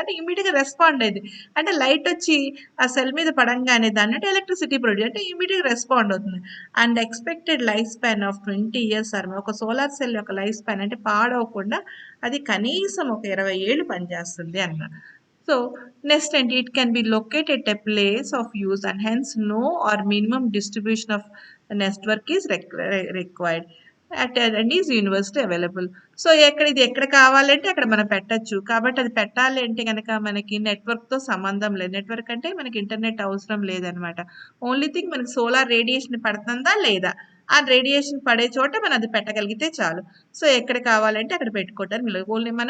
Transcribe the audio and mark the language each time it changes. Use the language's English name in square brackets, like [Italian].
[Telugu] అంటే ఇమీడియట్గా రెస్పాండ్ అయింది, అంటే లైట్ వచ్చి ఆ సెల్ మీద పడంగానే దాన్ని అంటే ఎలక్ట్రిసిటీ ప్రొడ్యూస్, అంటే ఇమీడియట్గా రెస్పాండ్ అవుతుంది. [English] and expected life span of 20 years [Telugu] are ఒక సోలార్ సెల్ యొక్క లైఫ్ స్పాన్ అంటే పాడవకుండా అది కనీసం ఒక 20 ఏళ్ళు పనిచేస్తుంది అన్నమాట. [English] So next, and it can be located at a place of use and hence no or minimum distribution of the network is required. And is university available. [Telugu] So ఇది ఎక్కడ కావాలంటే అక్కడ మనం పెట్టొచ్చు. కాబట్టి అది పెట్టాలి అంటే గనక మనకి నెట్వర్క్‌తో సంబంధం లేదు. నెట్వర్క్ అంటే మనకి ఇంటర్నెట్ అవసరం లేదనమాట. ఓన్లీ థింగ్ మనకి సోలార్ రేడియేషన్ పడుతుందా లేదా? ఆ రేడియేషన్ పడే చోట మనం అది పెట్టగలిగితే చాలు. సో ఎక్కడ కావాలంటే అక్కడ పెట్టుకోవటానికి వీలు.